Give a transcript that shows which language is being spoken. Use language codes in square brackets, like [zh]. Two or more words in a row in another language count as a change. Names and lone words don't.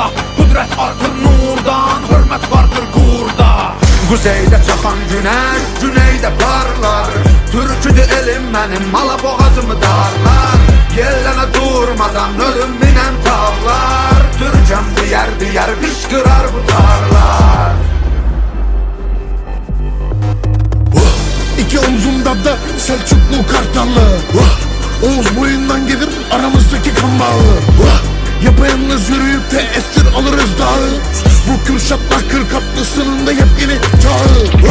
[az] Qüdrət artır nurdan, hörmət vardır qurda. Quzeydə çaxan günəş, güneydə parlar. Türküdür elim mənim, mala boğazımı darlar. Yellənə durmadan ölüm minən tavlar. Türkəm diyər qışqırar bu tarlar. [tr] İki omzumda da Selçuklu Kartallı. Oğuz boyundan gelir aramızdaki kan bağı. Yapayalnız yürüyüp de esir alırız dağı. Bu Kürşatlar Kırkatlısının da yepyeni çağı.